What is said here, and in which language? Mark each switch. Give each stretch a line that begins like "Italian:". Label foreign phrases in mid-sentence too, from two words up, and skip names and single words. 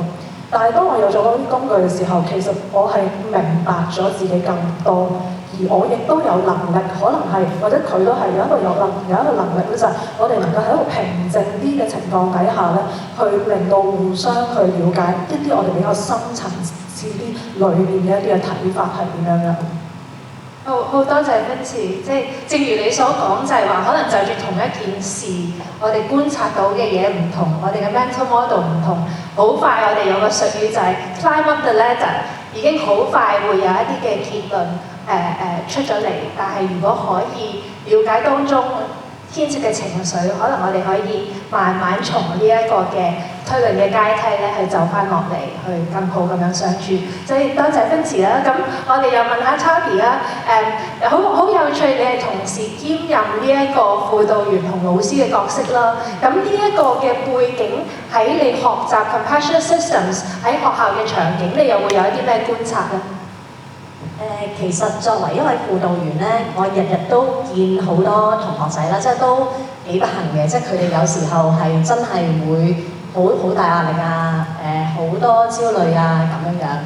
Cantonese: 但係當我有咗嗰啲工具嘅時候，其實我係明白咗自己更多，而我亦都有能力，可能係或者佢都係有一個能力咧，就係我哋能夠喺一個平靜啲嘅情況底下咧，去令到互相去了解一啲我哋比較深層次啲裏面嘅一啲嘅睇法係點樣樣。好多謝 Vincy， 即係正如你所講，就係話可能就住同一件事，我哋觀察到嘅嘢唔同，我哋嘅
English: mental model
Cantonese: 唔同，好快我哋有個術語就係
English: climb up the ladder，
Cantonese: 已經好快會有一啲嘅結論出咗嚟。但係如果可以了解當中牽涉嘅情緒，可能我哋可以慢慢從呢一個嘅推論嘅階梯咧，去走翻落嚟，去更好咁樣相處。所以多謝 Vincy 啦。咁我哋又問下 Toby 啦。好有趣，你係同時兼任呢一個輔導員同老師嘅角色啦。咁呢一個嘅背景喺你學習
English: compassionate systems
Cantonese: 喺學校嘅場景，你又會有一啲咩觀察咧？其實作為一位輔導員咧，我日日都見好多同學仔啦，即係都幾不幸嘅，即係佢哋有時候係真係會好大壓力啊，好多焦慮啊咁樣樣。